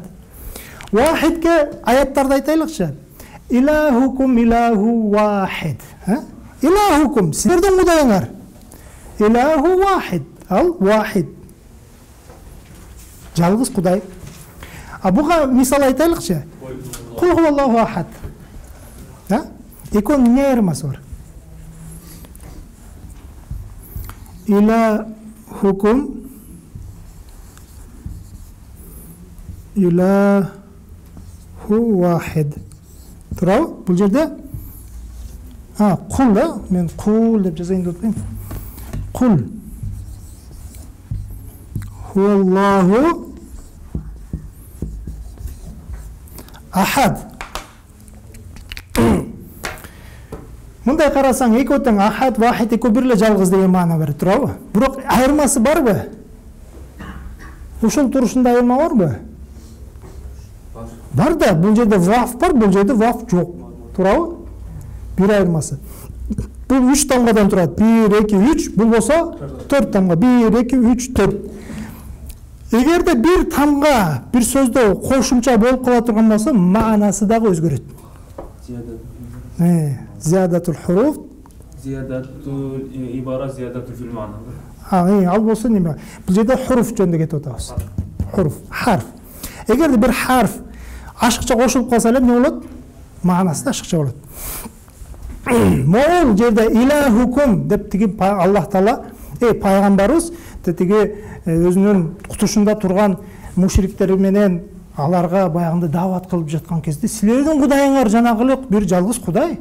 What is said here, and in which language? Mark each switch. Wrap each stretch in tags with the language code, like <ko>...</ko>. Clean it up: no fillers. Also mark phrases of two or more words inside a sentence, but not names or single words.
<ky>Вахидке аяттарды айтайлыкчы.</ky> <ar>إلهكم إله واحد.</ar> <ky>Илахукум, силердин кудайыңар.</ky> <ar>إله واحد,</ar> <ky>ал вахид. Жалгыз кудай. А буга мисал айтайлыкчы.</ky> <ar>قل هو الله أحد.</ar> <ky>Экөөнүн эмне айырмасы бар?</ky> <ar>إلهكم إله واحد.</ar> <ky>Турабы? Бул жерде кул да, мен кул деп жазайын деп атпаймынбы?</ky> <ar>قل هو الله أحد.</ar> <ky>Мындай карасаң, экөө тең ахад, вахид экөө бир эле жалгыз деген маана берет, турабы? Бирок айырмасы барбы? Ушул турушунда айырма барбы? Бар да, бул жерде ваф бар, бул жерде ваф жок. Турабы? Бир айырмасы. Бул 3 тамгадан турат. 1, 2, 3, бул болсо 4 тамга. 1, 2, 3, 4. Эгерде бир тамга бир сөздө кошумча болуп кала турган болсо, маанасы дагы өзгөрөт.</ky> <ar>زيادة الحروف, زيادة العبارة، زيادة في المعنى.</ar> <ky>Ал болсо неме? Бул жерде хуруф жөнүндө кетип атабыз.</ky> <ar>حروف، حرف.</ar> <ky>Эгерде бир харф ашыкча кошулуп калса эле эмне болот? Маанасы да ашыкча болот. Могул жерде илахукум деп тиги Аллах Таала, пайгамбарыбыз тиги өзүнүн кутушунда турган мушриктер менен аларга баягында даават кылып жаткан кезде силердин кудайыңар жанагылык бир жалгыз кудай.</ky>